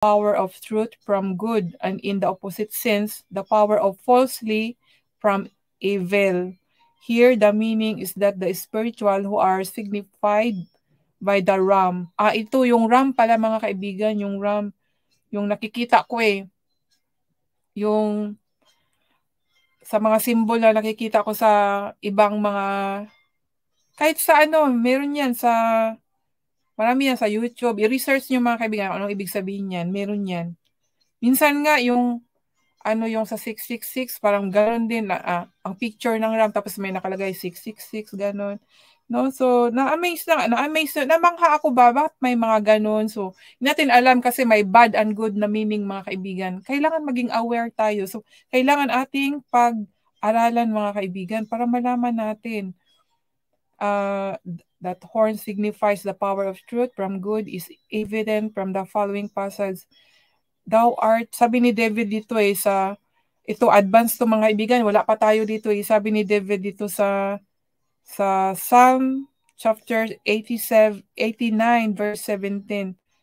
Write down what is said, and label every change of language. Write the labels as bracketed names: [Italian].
[English] power of truth from good, and in the opposite sense, the power of falsely from evil. Here, the meaning is that the spiritual who are signified by the ram. [Filipino] Ito yung ram pala mga kaibigan, yung ram, yung nakikita ko yung sa mga symbol na nakikita ko sa ibang mga, kahit sa meron yan sa, marami yan sa YouTube. I-research nyo mga kaibigan, anong ibig sabihin yan, meron yan. Minsan nga yung, yung sa 666, parang gano'n din, ang picture ng ram, tapos may nakalagay 666, gano'n. No? So, na-amaze, namangha ako ba, bakit may mga gano'n? So, hindi natin alam kasi may [English] bad and good [Filipino] na meaning mga kaibigan. Kailangan maging aware tayo. So, kailangan ating pag-aralan mga kaibigan para malaman natin. [English] That horn signifies the power of truth from good is evident from the following passage. Thou art, [Filipino] sabi ni David dito ito advance to mga kaibigan, wala pa tayo dito sabi ni David dito sa Psalm chapter 89 verse 17.